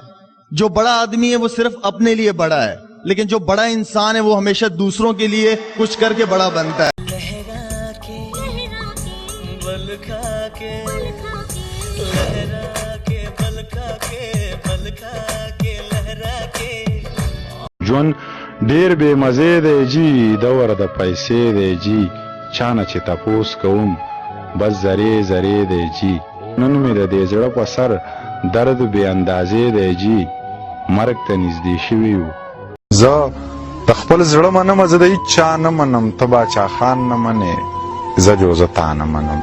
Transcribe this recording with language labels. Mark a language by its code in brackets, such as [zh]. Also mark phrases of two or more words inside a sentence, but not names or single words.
[hi] जो बड़ा आदमी है वो सिर्फ अपने लिए बड़ा है, लेकिन जो बड़ा इंसान है वो हमेशा दूसरों के लिए कुछ करके बड़ा बनता है। लहरा के बल खा के लहरा के बल खा के बल खा के लहरा के [ps] ژوند ډیر بے مزه دی جی دور د پیسې دی جی چانه چې تپوس کوم بس زری زری دی جی نن مې د دې زړه په سر درد بے اندازې دی جی مرګ ته نږدې شوي یو. زه د خپل زړه منم، زه د هیچ چا نه منم، ته باچا خان نه منې، زه جو زه تا نه منم.